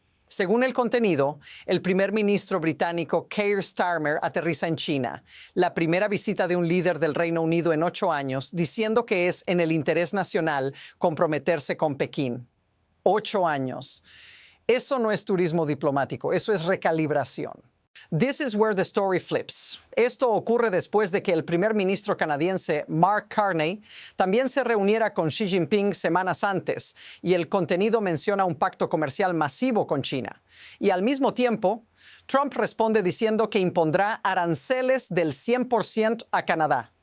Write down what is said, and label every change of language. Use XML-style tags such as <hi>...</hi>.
<es>Según el contenido, el primer ministro británico Keir Starmer aterriza en China, la primera visita de un líder del Reino Unido en 8 años, diciendo que es en el interés nacional comprometerse con Pekín. 8 años. Eso no es turismo diplomático, eso es recalibración.</es> <en>This is where the story flips.</en> <es>Esto ocurre después de que el primer ministro canadiense Mark Carney también se reuniera con Xi Jinping semanas antes, y el contenido menciona un pacto comercial masivo con China. Y al mismo tiempo, Trump responde diciendo que impondrá aranceles del 100% a Canadá.</es>